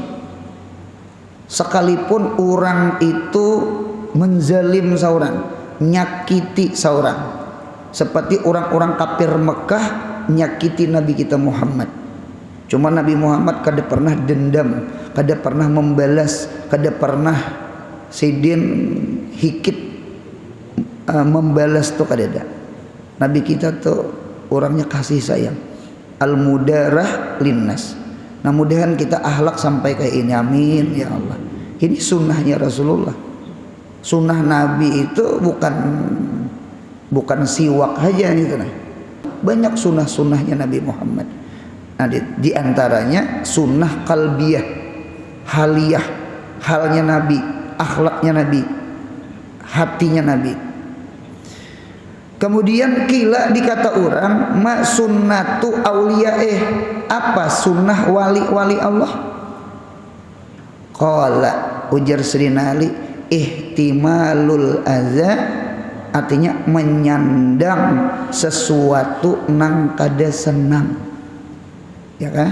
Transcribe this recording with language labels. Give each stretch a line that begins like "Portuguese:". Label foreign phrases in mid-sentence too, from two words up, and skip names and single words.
Indonesian: Sekalipun orang itu menzalim seorang, nyakiti seorang, seperti orang-orang kafir Mekah nyakiti Nabi kita Muhammad.
Banjar: Cuma Nabi Muhammad kada pernah dendam, kada pernah membalas, kada pernah sidin hikit membalas tuh kada ada.
Indonesian: Nabi kita tuh orangnya kasih sayang,
Arabic: al-mudarah linnas.
Indonesian: Nah, mudahan kita akhlak sampai kayak ini,
Arabic: amin ya Allah.
Indonesian: Ini sunnahnya Rasulullah. Sunnah Nabi itu bukan siwak aja gitu nah. Banyak sunnah-sunnahnya Nabi Muhammad. Nah, di antaranya sunnah qalbiyah, haliyah, halnya Nabi, akhlaknya Nabi, hatinya Nabi.
Banjar: Kemudian kila dikata orang,
Arabic: ma sunnatu auliyaih,
Indonesian: apa sunnah wali-wali Allah?
Banjar: Qala, ujar Sayyidina Ali,
Arabic: ihtimalul adza,
Banjar: artinya menyandang sesuatu nang kada senang, ya kan?